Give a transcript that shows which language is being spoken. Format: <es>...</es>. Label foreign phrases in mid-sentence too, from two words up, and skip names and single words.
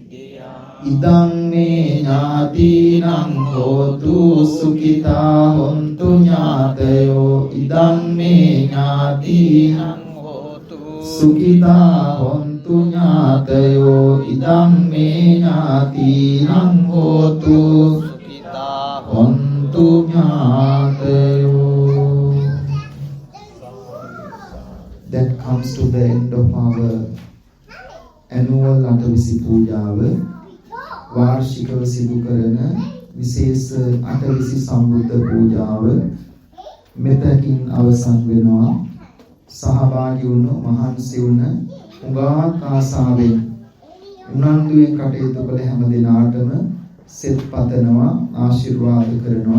<pi>Idang me ñātīnaṃ hotu sukita hontu ñātayo. Idang me ñātīnaṃ hotu sukita hontu ñātayo. Idang me ñātīnaṃ hotu sukita hontu ñātayo.</pi> <en>That comes to the end of our annual Atavisi Poojava.</en> <si>වාර්ෂිකව සිදු කරන විශේෂ අටවිසි සම්බුද්ධ පූජාව මෙතකින් අවසන් වෙනවා. සහභාගී වුණු මහන්සි වුණ උගාත් ආසාවෙන් උනන්දුවෙන් කටයුතු කළ හැම දිනාටම සෙත් පතනවා, ආශිර්වාද කරනවා.</si>